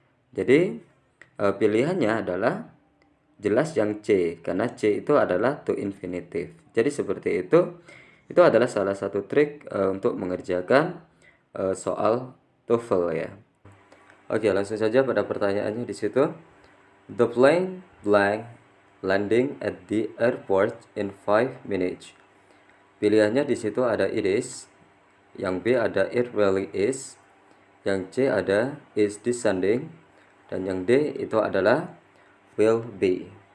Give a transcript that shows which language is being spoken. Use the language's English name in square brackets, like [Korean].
[Indonesian] Jadi pilihannya adalah jelas yang C, karena C itu adalah to infinitive. Jadi seperti itu adalah salah satu trik untuk mengerjakan soal TOEFL ya. Oke, langsung saja pada pertanyaannya di situ. [English] The plane blank landing at the airport in 5 minutes. [Indonesian] Pilihannya di situ ada it is, yang B ada [English] it really is, [Indonesian] yang C ada [English] is descending, [Indonesian] dan yang D itu adalah [English] will be.